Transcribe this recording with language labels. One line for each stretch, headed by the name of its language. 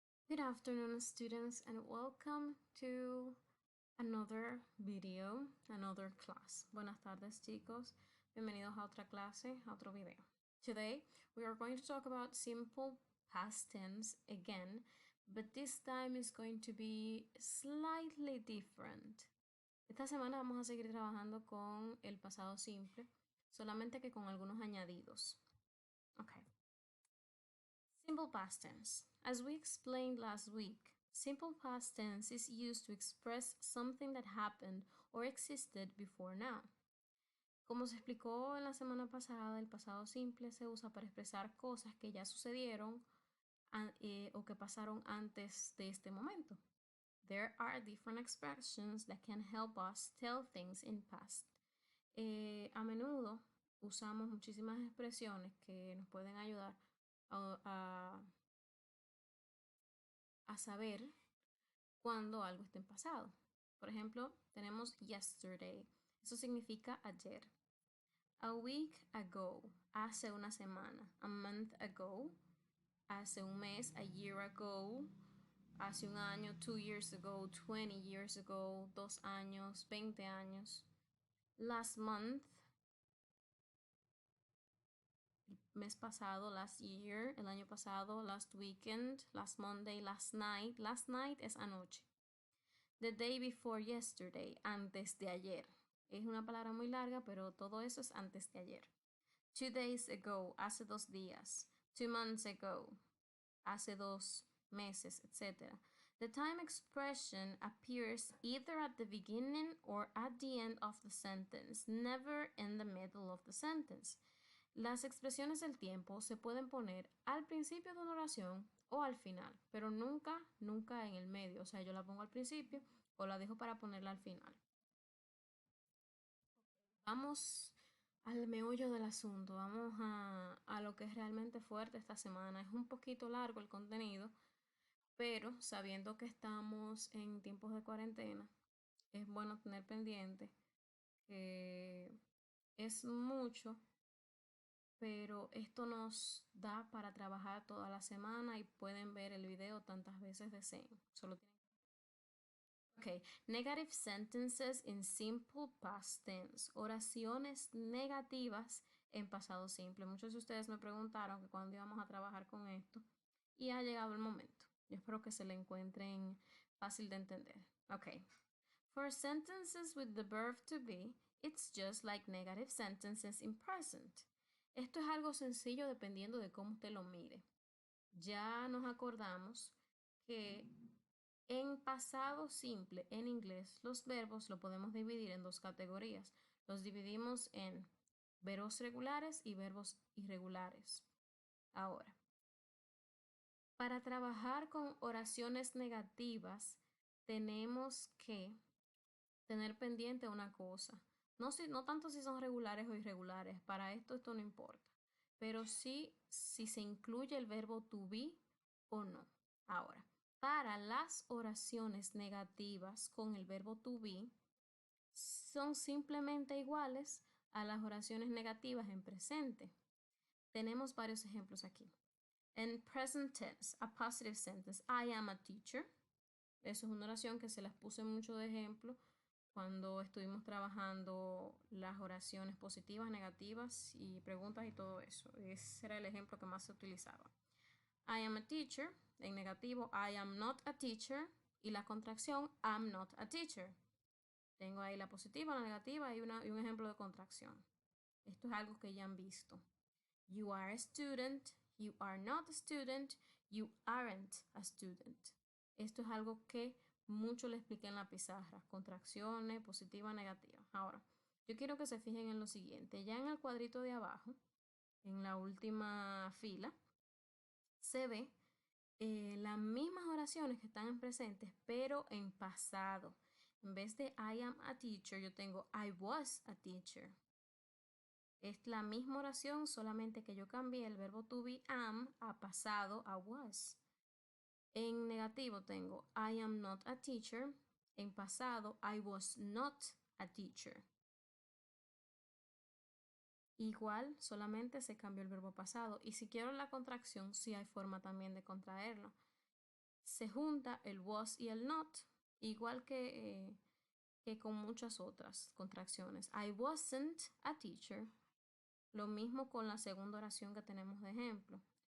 English: Good afternoon, students, and welcome to another video, another class.
Spanish: Buenas tardes, chicos. Bienvenidos a otra clase, a otro video.
English: Today, we are going to talk about simple past tense again, but this time is going to be slightly different.
Spanish: Esta semana vamos a seguir trabajando con el pasado simple, solamente que con algunos añadidos.
English: Okay. Simple past tense. As we explained last week, simple past tense is used to express something that happened or existed before now.
Spanish: Como se explicó en la semana pasada, el pasado simple se usa para expresar cosas que ya sucedieron o que pasaron antes de este momento.
English: There are different expressions that can help us tell things in past.
Spanish: A menudo usamos muchísimas expresiones que nos pueden ayudar a saber cuándo algo está en pasado. Por ejemplo, tenemos yesterday. Eso significa ayer.
English: A week ago,
Spanish: hace una semana.
English: A month ago,
Spanish: hace un mes.
English: A year ago,
Spanish: hace un año.
English: 2 years ago, 20 years ago,
Spanish: 2 años, 20 años.
English: Last month,
Spanish: mes pasado,
English: last year,
Spanish: el año pasado,
English: last weekend, last Monday, last night. Last night
Spanish: es anoche.
English: The day before yesterday,
Spanish: antes de ayer. Es una palabra muy larga, pero todo eso es antes de ayer.
English: 2 days ago,
Spanish: hace 2 días.
English: 2 months ago,
Spanish: hace 2 meses,
English: etc. The time expression appears either at the beginning or at the end of the sentence, never in the middle of the sentence.
Spanish: Las expresiones del tiempo se pueden poner al principio de una oración o al final, pero nunca en el medio. O sea, yo la pongo al principio o la dejo para ponerla al final. Vamos al meollo del asunto, vamos a lo que es realmente fuerte esta semana. Es un poquito largo el contenido, pero sabiendo que estamos en tiempos de cuarentena, es bueno tener pendiente que es mucho, pero esto nos da para trabajar toda la semana y pueden ver el video tantas veces deseen. Solo tienen.
English: Okay, negative sentences in simple past tense.
Spanish: Oraciones negativas en pasado simple. Muchos de ustedes me preguntaron que cuándo íbamos a trabajar con esto y ha llegado el momento. Yo espero que se le encuentren fácil de entender.
English: Okay. For sentences with the verb to be, it's just like negative sentences in present.
Spanish: Esto es algo sencillo dependiendo de cómo usted lo mire. Ya nos acordamos que en pasado simple, en inglés, los verbos lo podemos dividir en 2 categorías. Los dividimos en verbos regulares y verbos irregulares. Ahora, para trabajar con oraciones negativas, tenemos que tener pendiente una cosa. No tanto si son regulares o irregulares, para esto no importa, pero sí si se incluye el verbo to be o no. Ahora, para las oraciones negativas con el verbo to be, son simplemente iguales a las oraciones negativas en presente. Tenemos varios ejemplos aquí.
English: En present tense, a positive sentence, I am a teacher.
Spanish: Eso es una oración que se las puse mucho de ejemplo cuando estuvimos trabajando las oraciones positivas, negativas y preguntas y todo eso. Ese era el ejemplo que más se utilizaba.
English: I am a teacher,
Spanish: en negativo,
English: I am not a teacher,
Spanish: y la contracción,
English: I'm not a teacher.
Spanish: Tengo ahí la positiva, la negativa y un ejemplo de contracción. Esto es algo que ya han visto.
English: You are a student, you are not a student, you aren't a student.
Spanish: Esto es algo que mucho le expliqué en la pizarra. Contracciones, positiva, negativa. Ahora, yo quiero que se fijen en lo siguiente. Ya en el cuadrito de abajo, en la última fila, se ve las mismas oraciones que están en presentes, pero en pasado. En vez de
English: I am a teacher,
Spanish: yo tengo
English: I was a teacher.
Spanish: Es la misma oración, solamente que yo cambié el verbo to be am a pasado a was. En negativo tengo
English: I am not a teacher.
Spanish: En pasado,
English: I was not a teacher.
Spanish: Igual, solamente se cambió el verbo pasado. Y si quiero la contracción, sí hay forma también de contraerlo. se junta el was y el not, igual que con muchas otras contracciones.
English: I wasn't a teacher.
Spanish: Lo mismo con la segunda oración que tenemos de ejemplo.